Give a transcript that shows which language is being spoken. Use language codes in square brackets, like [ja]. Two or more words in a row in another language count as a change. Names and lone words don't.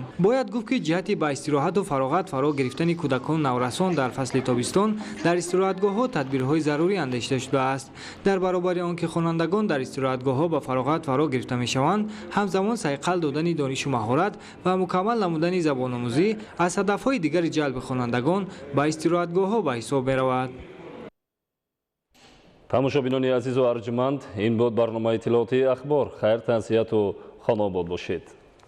[tg] бояд гуфт ки ҷиҳати ба истироҳат ва фароғат фаро гирифтани кӯдакон наврасон дар фасли тобистон дар истироҳатгоҳҳо тадбирҳои зарурӣ андешида шудааст. дар баробари он ки хонандагон дар истироҳатгоҳҳо ба фароғат фаро гирифта мешаванд, ҳамзамон сайқал додани дониш ва маҳорат ва мукаммал намудани забономӯзӣ аз ҳадафҳои дигари ҷалби хонандагон ба истироҳатгоҳҳо ба ҳисоб меравад. тамошобинони азизу арҷманд, ин буд барномаи иттилооти ахбор. хайр, таъсияту хонобод бошед.